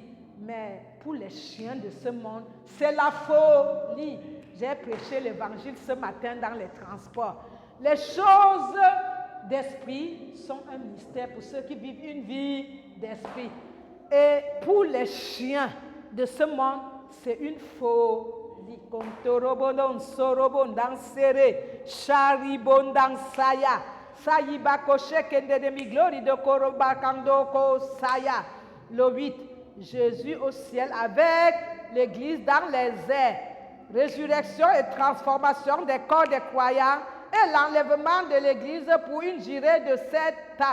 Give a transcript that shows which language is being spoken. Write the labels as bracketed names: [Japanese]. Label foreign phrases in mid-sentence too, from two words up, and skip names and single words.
[French] Mais pour les chiens de ce monde, c'est la folie. J'ai prêché l'évangile ce matin dans les transports. Les choses d'esprit sont un mystère pour ceux qui vivent une vie d'esprit. Et pour les chiens de ce monde, c'est une folie. Kontorobondon sorobondan seré, charibondan saya, sayibako shekende de mi glory de korobakandoko saya. Le 8, Jésus au ciel avec l'église dans les airs. Résurrection et transformation des corps des croyants et l'enlèvement de l'église pour une durée de 7 ans.